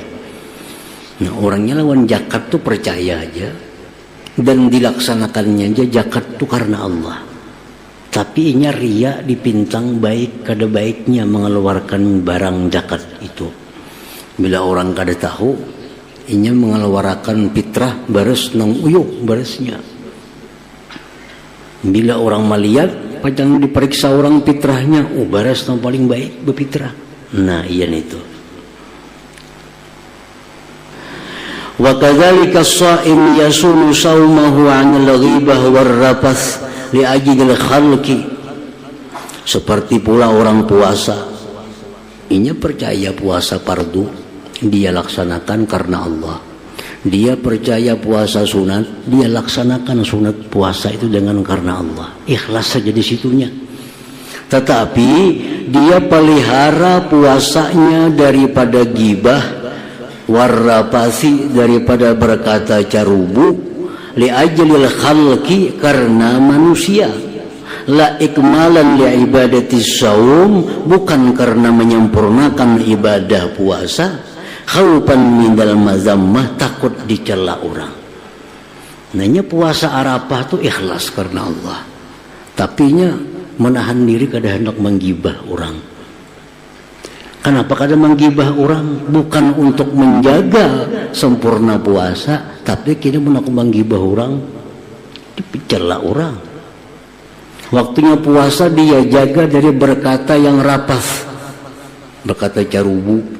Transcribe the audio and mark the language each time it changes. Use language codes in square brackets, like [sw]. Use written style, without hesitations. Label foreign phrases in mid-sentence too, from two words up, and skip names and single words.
[bjn] Nah, orangnya lawan zakat tuh percaya aja dan dilaksanakannya aja zakat tuh karena Allah. Tapi inya ria dipintang baik kada baiknya mengeluarkan barang zakat itu. Bila orang kada tahu, inya mengeluarkan fitrah bares nang uyuk baresnya. Bila orang melihat, padahal diperiksa orang fitrahnya, bares yang paling baik berfitrah. Nah, iya itu. [ar] وكذلك الصائم يصون صومه عن الغيبة والرفث لأجل الخلق. [bjn] Seperti pula orang puasa, inya percaya puasa fardu, dia laksanakan karena Allah. Dia percaya puasa sunat, dia laksanakan sunat puasa itu dengan karena Allah. Ikhlas saja di situnya. Tetapi dia pelihara puasanya daripada gibah, warrapasi, daripada berkata carubu, [ar] لأجل الخلق, [bjn] karena manusia. [ar] لا إكمالا لعبادة الصوم, [bjn] bukan karena menyempurnakan ibadah puasa. [ar] خوفا من المذمة, [bjn] takut dicela orang. Nanya puasa Arafah itu ikhlas karena Allah, tapi nya menahan diri kada hendak menggibah orang. Kenapa kada menggibah orang? Bukan untuk menjaga sempurna puasa, tapi kini menak menggibah orang, dicela orang. Waktunya puasa dia jaga dari berkata yang rapath, berkata carubu.